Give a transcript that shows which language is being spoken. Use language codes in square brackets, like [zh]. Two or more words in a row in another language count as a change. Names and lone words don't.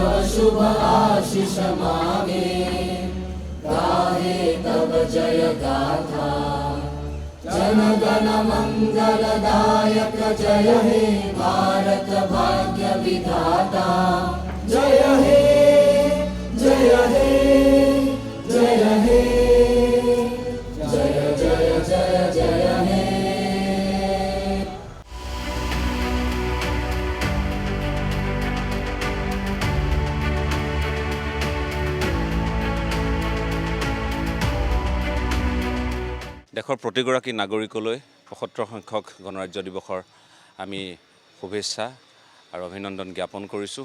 [bn] শুভ আশিস মাগে গাহে তব জয় গাথা জন গণ মঙ্গলদায়ক জয় হে ভারত ভাগ্য বিধাতা জয় হে জয় হে জয় হে জয় জয় জয় জয় হে। [as] দেশৰ প্ৰতিগৰাকী নাগৰিকলৈ ৭৫ সংখ্যক গণৰাজ্য দিৱসৰ আমি শুভেচ্ছা আৰু অভিনন্দন জ্ঞাপন কৰিছোঁ।